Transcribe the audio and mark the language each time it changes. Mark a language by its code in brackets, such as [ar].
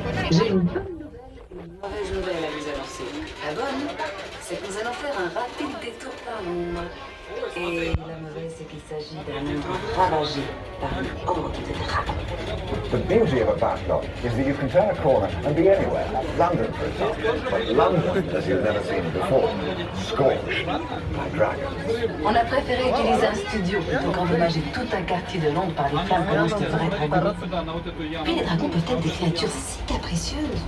[fr] J'ai une bonne nouvelle et une mauvaise nouvelle à vous annoncer. La bonne, c'est que nous allons faire un rapide détour par Londres. Et la mauvaise, c'est qu'il s'agit d'un Londres ravagé par une horde de dragons. [en] The beauty of a backlot is that you can turn a corner and be anywhere. London, for example. But London, as you've never seen before, scorched by dragons. [fr] On a préféré utiliser un studio plutôt qu'endommager tout un quartier de Londres par des flammes provenant de vrais dragons. Puis les dragons peuvent être des créatures si capricieuses.